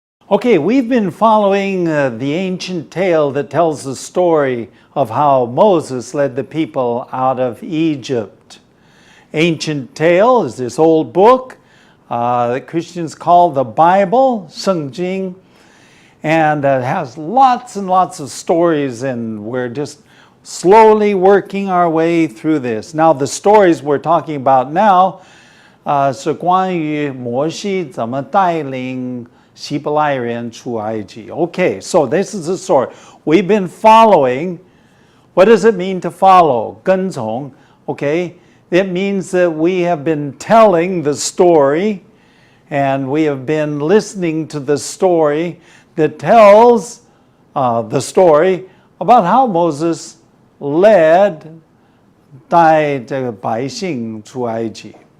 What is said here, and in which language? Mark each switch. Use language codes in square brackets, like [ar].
[en] Okay, we've been following the ancient tale that tells the story of how Moses led the people out of Egypt. Ancient tale is this old book that Christians call the Bible, 圣经, and it has lots and lots of stories, and we're just slowly working our way through this. Now, the stories we're talking about now [zh] 是关于摩西怎么带领希伯来人出埃及. [en] Okay, so this is the story. We've been following. What does it mean to follow? [zh] 跟从. [en] Okay, it means that we have been telling the story and we have been listening to the story that tells the story about how Moses led [zh] 带这个百姓出埃及.